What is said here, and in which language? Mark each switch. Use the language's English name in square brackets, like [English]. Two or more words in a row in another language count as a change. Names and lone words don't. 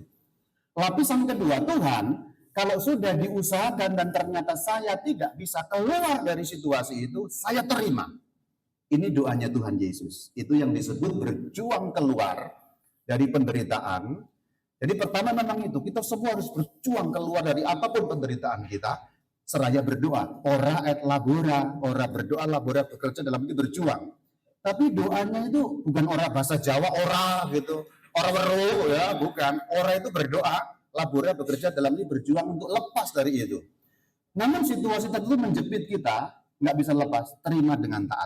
[Indonesian] Lapisan kedua, Tuhan, kalau sudah diusahakan dan ternyata saya tidak bisa keluar dari situasi itu, saya terima. Ini doanya Tuhan Yesus. Itu yang disebut berjuang keluar dari penderitaan. Jadi pertama memang itu, kita semua harus berjuang keluar dari apapun penderitaan kita. seraya berdoa. [Latin] Ora et labora, [Indonesian] ora berdoa, labora bekerja, dalam itu berjuang. Tapi doanya itu bukan ora bahasa Jawa, ora gitu. [Javanese] Ora weru [Indonesian] ya, bukan. Ora itu berdoa, labora bekerja, dalam ini berjuang untuk lepas dari itu. Namun situasi tertentu menjepit kita, nggak bisa lepas, terima dengan taat.